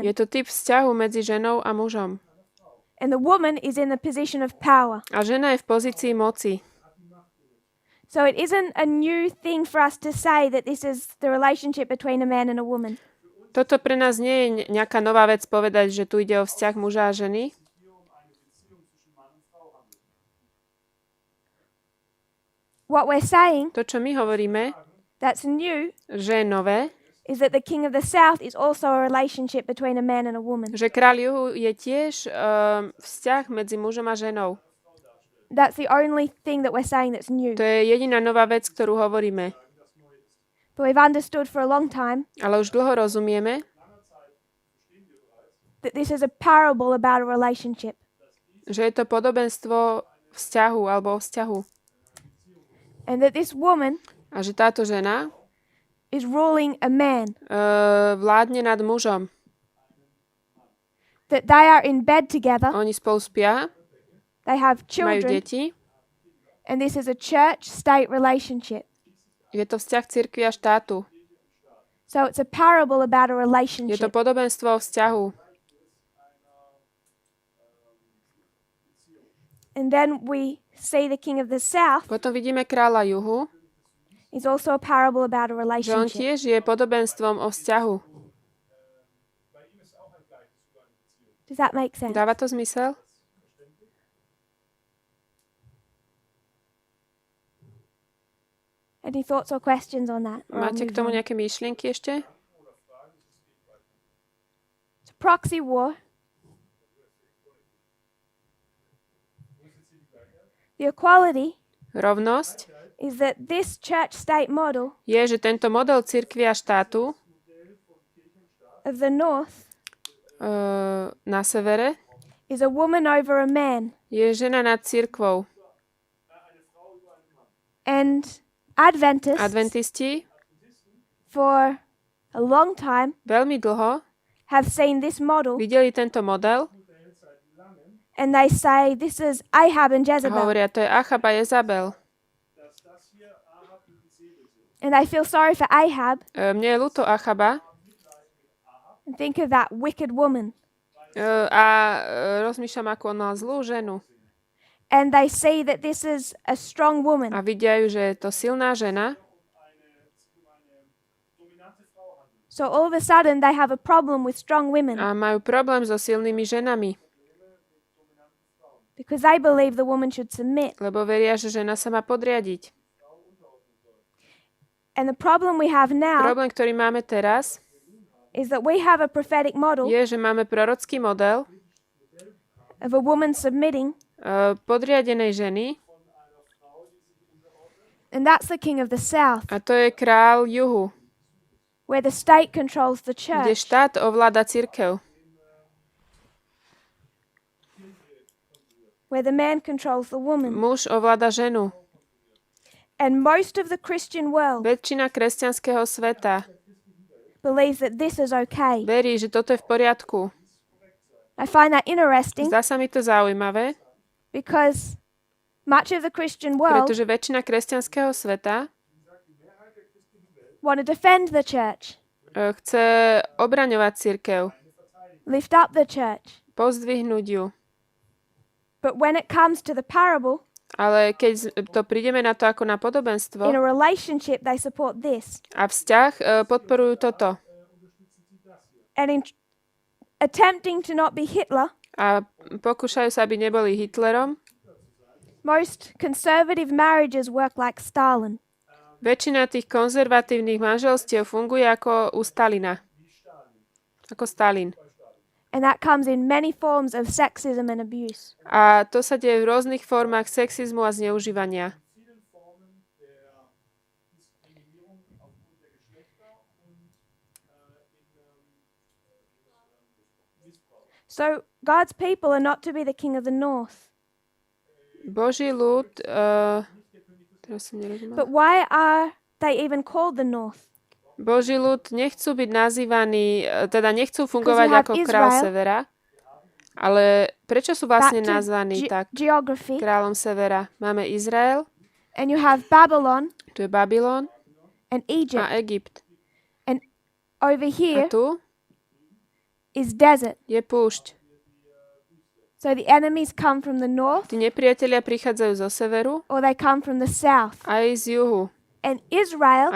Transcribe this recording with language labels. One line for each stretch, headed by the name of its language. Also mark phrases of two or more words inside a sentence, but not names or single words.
Slovak: Je to typ vzťahu medzi ženou a mužom.
English: And the woman is in the position of power.
Slovak: A žena je v pozícii moci.
English: So it isn't a new thing for us to say that this is the relationship between a man and a woman.
Slovak: Toto pre nás nie je nejaká nová vec povedať, že tu ide o vzťah muža a ženy.
English: What we're saying
Slovak: To, čo my hovoríme,
English: that's new
Slovak: že je nové,
English: is that the king of the south is also a relationship between a man and a woman.
Slovak: že kráľ juhu je tiež vzťah medzi mužom a ženou.
English: That's the only thing that we're saying that's new.
Slovak: To je jediná nová vec, ktorú hovoríme.
English: But we've understood for a long time
Slovak: Ale už dlho rozumieme,
English: that this is a parable about a relationship.
Slovak: že je to podobenstvo vzťahu alebo o vzťahu.
English: And that this woman
Slovak: A že táto žena
English: is ruling a man.
Slovak: vládne nad mužom.
English: That they are in bed together.
Slovak: Oni spolu spia,
English: They have
Slovak: majú
English: children.
Slovak: deti.
English: And this is a church-state relationship.
Slovak: Je to vzťah cirkvi a štátu.
English: So it's a parable about a
Slovak: Je to
English: relationship.
Slovak: podobenstvo o vzťahu.
English: And then we see the king of the south
Slovak: Potom vidíme kráľa juhu,
English: is also a parable about a
Slovak: že on
English: relationship.
Slovak: tiež je podobenstvom o vzťahu.
English: Does that make sense?
Slovak: Dáva to zmysel?
English: Any thoughts or questions on that? Or I'll
Slovak: Máte k
English: move
Slovak: tomu
English: on.
Slovak: nejaké myšlienky ešte?
English: It's a proxy war. The equality
Slovak: Rovnosť
English: is that this church-state model
Slovak: je, že tento model cirkvi a štátu
English: of the north
Slovak: na severe
English: is a woman over a man.
Slovak: je žena nad cirkvou.
English: And Adventists,
Slovak: Adventisti
English: for a long time,
Slovak: veľmi dlho
English: have seen this model
Slovak: videli tento model
English: and they say this is Ahab and
Slovak: a
English: Jezebel.
Slovak: hovoria, to je Achab a Jezabel.
English: And they feel sorry for Ahab
Slovak: Mne je ľúto Achaba
English: and think of that wicked woman.
Slovak: a rozmýšľam, ako on mal zlú ženu.
English: and they see that this is a strong woman.
Slovak: a vidia ju, že je to silná žena,
English: So all of a sudden they have a problem with strong women
Slovak: a majú problém so silnými ženami,
English: because they believe the woman should submit.
Slovak: lebo veria, že žena sa má podriadiť.
English: And the problem we have now
Slovak: Problém, ktorý máme teraz,
English: is that we have a prophetic model
Slovak: je, že máme prorocký model
English: of a woman submitting,
Slovak: podriadenej ženy,
English: and that's the king of the south,
Slovak: a to je král juhu,
English: where the state controls the
Slovak: kde
English: church.
Slovak: štát ovláda cirkev,
English: Where the man controls the woman.
Slovak: muž ovláda ženu.
English: And most of the Christian world
Slovak: Väčšina kresťanského sveta
English: believes that this is okay.
Slovak: verí, že toto je v poriadku.
English: I find that interesting
Slovak: Zdá sa mi to zaujímavé,
English: because much of the Christian world
Slovak: pretože väčšina kresťanského sveta
English: want to defend the church,
Slovak: chce obraňovať cirkev,
English: lift up the church.
Slovak: pozdvihnúť ju.
English: But when it comes to the parable,
Slovak: Ale keď to prídeme na to ako na podobenstvo
English: in a relationship, they support this.
Slovak: a vzťah, podporujú toto.
English: And in attempting to not be Hitler,
Slovak: A pokúšajú sa, aby neboli Hitlerom.
English: most conservative marriages work like Stalin.
Slovak: Väčšina tých konzervatívnych manželstiev funguje ako u Stalina. Ako Stalin.
English: And that comes in many forms of sexism and abuse.
Slovak: A to sa deje v rôznych formách sexizmu a zneužívania.
English: So God's people are not to be the king of the north.
Slovak: Boží ľud, teraz som nerozumela.
English: But why are they even called the north?
Slovak: Boží ľud nechcú byť nazývaní, teda nechcú fungovať
English: have
Slovak: ako král
English: Israel.
Slovak: severa, ale prečo sú vlastne
English: Back to
Slovak: nazvaní tak
English: geography.
Slovak: kráľom severa? Máme Izrael,
English: And you have Babylon
Slovak: tu je Babylon
English: and Egypt.
Slovak: a Egypt.
English: And over
Slovak: A
English: here
Slovak: tu
English: is desert.
Slovak: je púšť.
English: So the enemies come from the north
Slovak: Tí nepriatelia prichádzajú zo severu,
English: or they come from the south.
Slovak: aj z juhu.
English: And Israel,